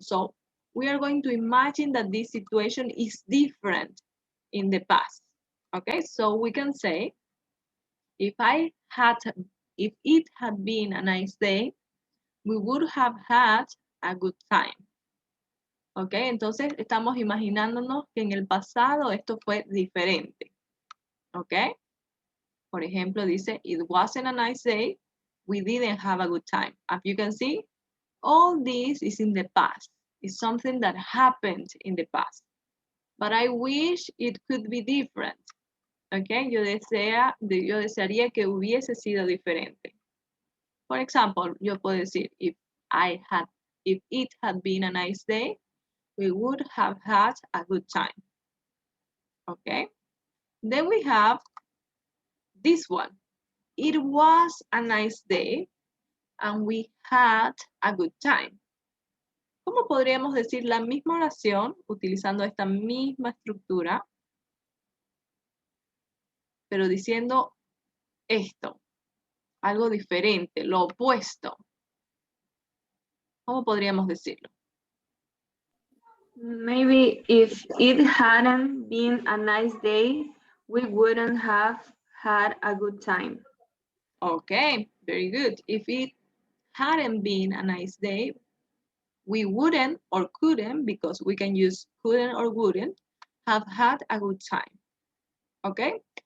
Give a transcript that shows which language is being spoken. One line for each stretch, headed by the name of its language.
English: So we are going to imagine that this situation is different in the past. Okay, so we can say, if it had been a nice day, we would have had a good time.
Spanish: Ok, entonces estamos imaginándonos que en el pasado esto fue diferente.
English: Ok,
Spanish: por ejemplo, dice,
English: it wasn't a nice day, we didn't have a good time. As you can see, all this is in the past. It's something that happened in the past. But I wish it could be different.
Spanish: Ok, yo desearía que hubiese sido diferente.
English: For example,
Spanish: yo puedo decir,
English: if it had been a nice day, we would have had a good time. Okay. Then we have this one. It was a nice day and we had a good time.
Spanish: ¿Cómo podríamos decir la misma oración utilizando esta misma estructura, pero diciendo esto, algo diferente, lo opuesto? ¿Cómo podríamos decirlo?
English: Maybe if it hadn't been a nice day, we wouldn't have had a good time. Okay, very good. If it hadn't been a nice day, we wouldn't or couldn't, because we can use couldn't or wouldn't, have had a good time. Okay?